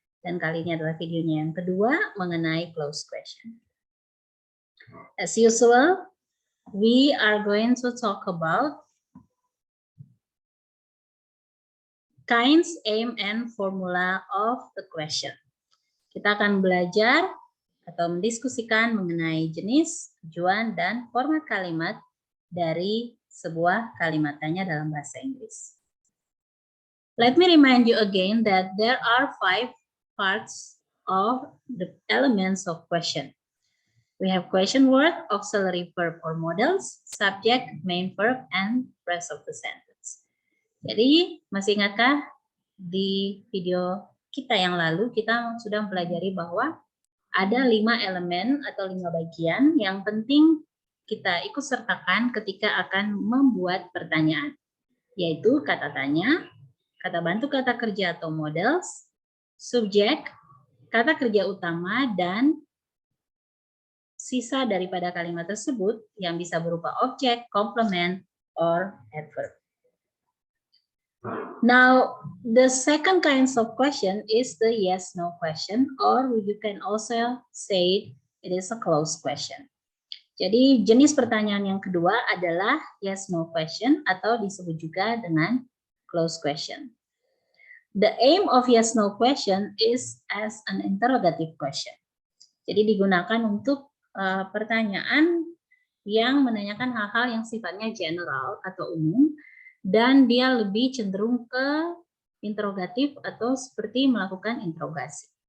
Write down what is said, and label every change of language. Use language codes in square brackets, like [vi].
[id] Dan kali ini adalah videonya yang kedua mengenai closed question. [en] As usual, we are going to talk about kinds, aim, and formula of the question. [id] Kita akan belajar atau mendiskusikan mengenai jenis, tujuan, dan format kalimat dari sebuah kalimat tanya dalam bahasa Inggris. [en] Let me remind you again that there are 5 parts of the elements of question. We have question word, auxiliary verb or modals, subject, main verb, and rest of the sentence. [id] Jadi, masih ingatkah di video kita yang lalu kita sudah mempelajari bahwa ada 5 elemen atau 5 bagian yang penting kita ikut sertakan ketika akan membuat pertanyaan, yaitu kata tanya, kata bantu kata kerja atau modals, subjek, kata kerja utama, dan sisa daripada kalimat tersebut yang bisa berupa objek, complement, [en] or adverb. Now, the second kinds of question is the yes-no question, or you can also say it is a closed question. [id] Jadi, jenis pertanyaan yang kedua adalah yes-no question atau disebut juga dengan closed question. [en] The aim of yes-no question is as an interrogative question. [id] Jadi, digunakan untuk pertanyaan yang menanyakan hal-hal yang sifatnya general atau umum, dan dia lebih cenderung ke interrogatif atau seperti melakukan interogasi.